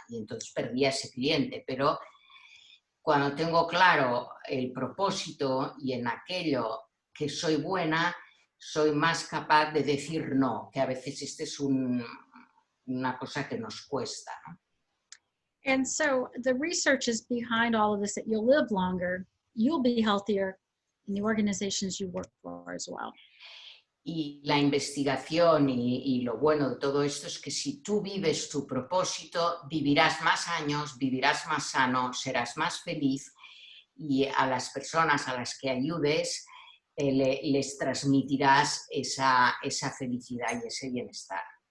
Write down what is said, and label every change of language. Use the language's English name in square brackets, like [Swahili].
[Spanish] Y entonces perdía ese cliente. Pero cuando tengo claro el propósito y en aquello que soy buena, soy más capaz de decir no, que a veces este es una cosa que nos cuesta, ¿no? [English] And so the research is behind all of this, that you'll live longer, you'll be healthier in the organizations you work for as well. [Spanish] Y la investigación y lo bueno de todo esto es que si tú vives tu propósito, vivirás más años, vivirás más sano, serás más feliz y a las personas a las que ayudes les transmitirás esa felicidad y ese bienestar.